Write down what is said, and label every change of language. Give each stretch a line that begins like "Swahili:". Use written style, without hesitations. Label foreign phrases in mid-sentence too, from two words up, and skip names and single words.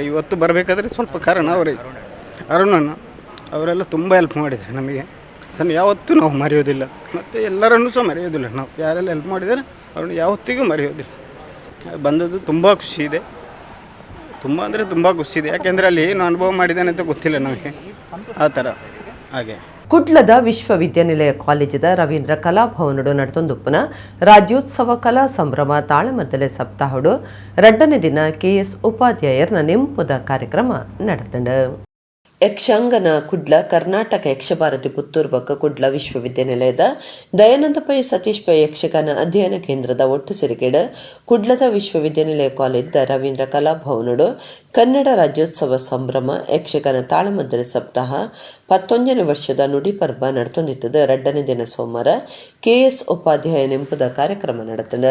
Kannada: ಇವತ್ತು ಬರಬೇಕಾದ್ರೆ ಸ್ವಲ್ಪ ಕಾರಣ ಅವರಿಗೆ ಅರುಣನ ಅವರೆಲ್ಲ ತುಂಬ ಹೆಲ್ಪ್ ಮಾಡಿದ್ದಾರೆ ನಮಗೆ. ಅದನ್ನು ಯಾವತ್ತೂ ನಾವು ಮರೆಯೋದಿಲ್ಲ, ಮತ್ತು ಎಲ್ಲರನ್ನೂ ಸಹ ಮರೆಯೋದಿಲ್ಲ. ನಾವು ಯಾರೆಲ್ಲ ಹೆಲ್ಪ್ ಮಾಡಿದ್ದಾರೆ ಅವ್ರನ್ನ ಯಾವತ್ತಿಗೂ ಮರೆಯೋದಿಲ್ಲ. ಬಂದದ್ದು ತುಂಬ ಖುಷಿ ಇದೆ, ತುಂಬ ಅಂದರೆ ತುಂಬ ಖುಷಿ ಇದೆ. ಯಾಕೆಂದರೆ ಅಲ್ಲಿ ಏನು ಅನುಭವ ಮಾಡಿದ್ದಾನೆ ಅಂತ ಗೊತ್ತಿಲ್ಲ ನಮಗೆ, ಆ ಥರ ಹಾಗೆ.
Tulu: ಕುಡ್ಲದ ವಿಶ್ವವಿದ್ಯಾನಿಲಯ ಕಾಲೇಜದ ರವೀಂದ್ರ ಕಲಾಭವನಡು ನಡೆದೊಂದುಪ್ಪನ ರಾಜ್ಯೋತ್ಸವ ಕಲಾ ಸಂಭ್ರಮ ತಾಳಮದ್ದಲೆ ಸಪ್ತಾಹಡು 2ನೇ ದಿನ KS ಉಪಾಧ್ಯಾಯರ್ನ ನೆಂಪುದ ಕಾರ್ಯಕ್ರಮ ನಡೆದಂಡು. ಯಕ್ಷಾಂಗನ ಕುಡ್ಲ ಕರ್ನಾಟಕ ಯಕ್ಷಭಾರತಿ ಪುತ್ತೂರು ಬಕ್ಕ ಕುಡ್ಲ ವಿಶ್ವವಿದ್ಯಾನಿಲಯದ ದಯಾನಂದ ಪೈ ಸತೀಶ್ ಪೈ ಯಕ್ಷಗಾನ ಅಧ್ಯಯನ ಕೇಂದ್ರದ ಒಟ್ಟು ಸೇರಿಕೆಡು ಕುಡ್ಲದ ವಿಶ್ವವಿದ್ಯಾನಿಲಯ ಕಾಲೇಜ್ದ ರವೀಂದ್ರ ಕಲಾಭವನಡು ಕನ್ನಡ ರಾಜ್ಯೋತ್ಸವ ಸಂಭ್ರಮ ಯಕ್ಷಗಾನ ತಾಳಮದ್ದಲೆ ಸಪ್ತಾಹ 19ನೇ ವರ್ಷದ ನುಡಿ ಪರ್ವ ನಡೆತೊಂದಿತ್ತದ 2ನೇ ದಿನ ಸೋಮವಾರ KS ಉಪಾಧ್ಯಾಯ ನೆಂಪುದ ಕಾರ್ಯಕ್ರಮ ನಡೆತಂಡ.